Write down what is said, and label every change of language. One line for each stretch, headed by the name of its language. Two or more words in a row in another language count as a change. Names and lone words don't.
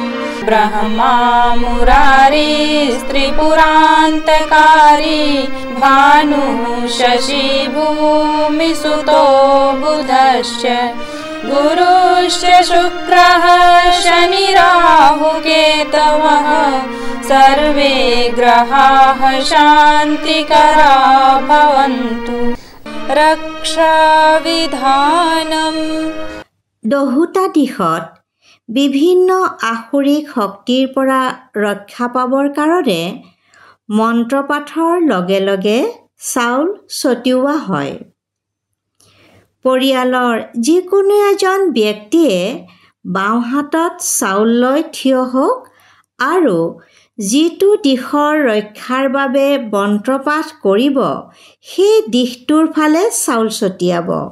Sanskrit: ब्रह्मा मुरारी त्रिपुरान्तकारी भानुः शशि भूमिसुतो बुधश्च गुरुश्च शुक्रः शनिराहुकेतवः सर्वे ग्रहाः शान्तिकरा भवन्तु। रक्षाविधानम्।
Assamese: দহোটা দিশত বিভিন্ন আসুৰিক শক্তিৰ পৰা ৰক্ষা পাবৰ কাৰণে মন্ত্ৰপাঠৰ লগে লগে চাউল ছটিওৱা হয়। পৰিয়ালৰ যিকোনো এজন ব্যক্তিয়ে বাওঁ হাতত চাউল লৈ থিয় হওক আৰু যিটো দিশৰ ৰক্ষাৰ বাবে মন্ত্ৰপাঠ কৰিব সেই দিশটোৰ ফালে চাউল ছটিয়াব।